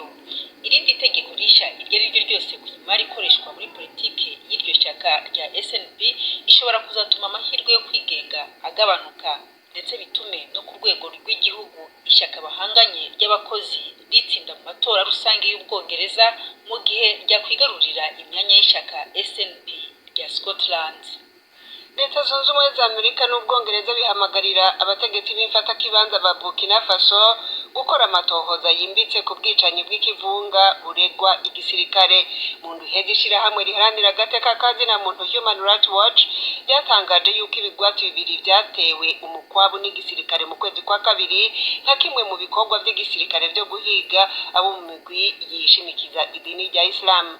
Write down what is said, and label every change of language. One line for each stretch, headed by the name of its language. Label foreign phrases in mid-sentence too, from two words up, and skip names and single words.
Kinyarwanda: Irindi tegeko rishya iryo ari ryo ryose ku imari ikoreshwa muri politiki y'iryo shyaka rya SNP ishobora kuzatuma amahirwe yo kwigenga agabanuka ndetse bitume no ku rwego rw'igihugu ishyaka bahanganye ry'abakozi ritsinda mu matora rusange y'Ubwongereza mu gihe ryakwigarurira imyanya y'ishyaka SNP rya Scotland.
Rundi: Leta zunze ubumwe za Amerika n'Ubwongereza bihamagarira abategetsi b'imfata kibanza ba Burkina Faso gukora amatohoza yimbitse ku bwicanyi bw'ikivunga buregwa igisirikare. Mu nduheze ishirahamwe riharanira agateka kazina muntu Human Rights Watch ryatangaje yuko ibigwati bibiri byatewe umukwabu n'igisirikare mu kwezi kwa kabiri nka kimwe mu bikorwa by'igisirikare byo guhiga abo mu migwi yishimikiza idini rya Islam.